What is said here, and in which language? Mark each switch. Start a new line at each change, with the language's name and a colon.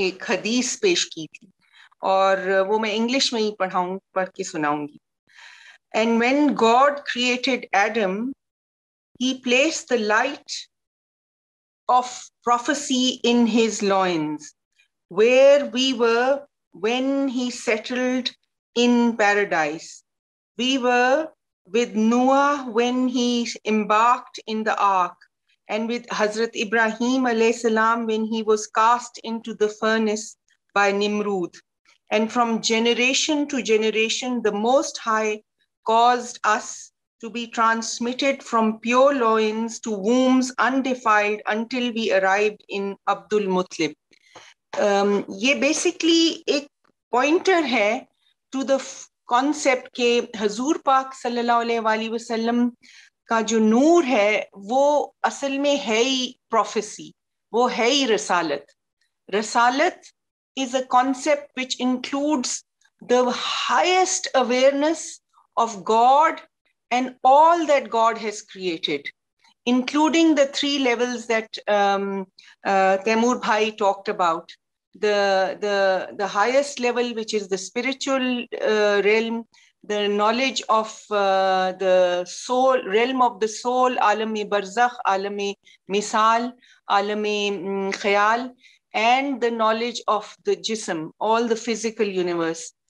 Urdu: حدیث پیش کی تھی، اور وہ میں انگلش میں ہی پڑھ کے سناؤں گی۔
English: And when God created Adam, he placed the light of prophecy in his loins, where we were when he settled in paradise. We were with Noah when he embarked in the ark, and with Hazrat Ibrahim alayhi salam when he was cast into the furnace by Nimrud. And from generation to generation, the Most High caused us to be transmitted from pure loins to wombs undefiled until we arrived in Abdul Muttalib.
Urdu: یہ basically ایک pointer ہے to the concept کہ حضور پاک صلی اللہ علیہ وآلہ وسلم کا جو نور ہے وہ اصل میں ہے ہی پروفیسی، وہ ہے ہی رسالت۔ رسالت
English: is a concept which includes the highest awareness of God and all that God has created, including the three levels that Taimur Bhai talked about. The highest level, which is the spiritual realm, the knowledge of the soul, realm of the soul, alam-e barzakh, alam-e misal, alam-e khayal, and the knowledge of the jism, all the physical universe.